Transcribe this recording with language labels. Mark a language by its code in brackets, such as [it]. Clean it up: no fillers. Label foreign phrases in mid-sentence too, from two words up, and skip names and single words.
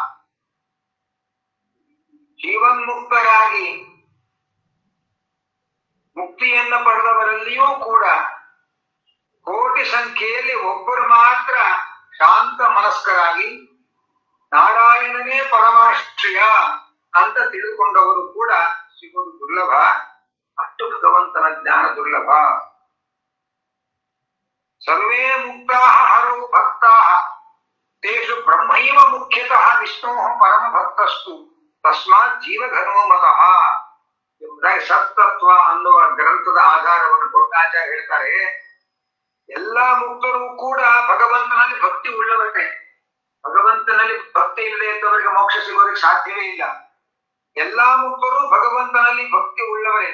[kn] ಜೀವನ್ಮುಕ್ತರಾಗಿ ಮುಕ್ತಿಯನ್ನ ಪಡೆದವರಲ್ಲಿಯೂ ಕೂಡ ಕೋಟಿ ಸಂಖ್ಯೆಯಲ್ಲಿ ಒಬ್ಬರು ಮಾತ್ರ ಶಾಂತ ಮನಸ್ಕರಾಗಿ ನಾರಾಯಣನೇ ಪರಮಾಶ್ರಯ ಅಂತ ತಿಳಿದುಕೊಂಡವರು ಕೂಡ ಸಿಗುವುದು ದುರ್ಲಭ. ಅಷ್ಟು ಭಗವಂತನ ಜ್ಞಾನ ದುರ್ಲಭ. [sa] ಸರ್ವೇ ಮುಕ್ತಾ ಹರೌ ಭಕ್ತಾ ತೇಷು ಬ್ರಹ್ಮೈವ ಮುಖ್ಯತಃ ವಿಷ್ಣೋ ಪರಮ ಭಕ್ತಸ್ತು ತಸ್ಮಾತ್ ಜೀವಘನೋ ಮತಃ [kn] ಎಂಬುದಾಗಿ ಸತ್ತತ್ವ ಅನ್ನುವ ಗ್ರಂಥದ ಆಧಾರವನ್ನು ಕೊಟ್ಟು ಆಚಾರ್ಯ ಹೇಳ್ತಾರೆ. ಎಲ್ಲಾ ಮುಕ್ತರು ಕೂಡ ಭಗವಂತನಲ್ಲಿ ಭಕ್ತಿ ಉಳ್ಳವರೇ. ಭಗವಂತನಲ್ಲಿ ಭಕ್ತಿ ಇಲ್ಲದೆ ಇದ್ದವರಿಗೆ ಮೋಕ್ಷ ಸಿಗೋದಕ್ಕೆ ಸಾಧ್ಯವೇ ಇಲ್ಲ. ಎಲ್ಲಾ ಮುಕ್ತರು ಭಗವಂತನಲ್ಲಿ ಭಕ್ತಿ ಉಳ್ಳವರೇ.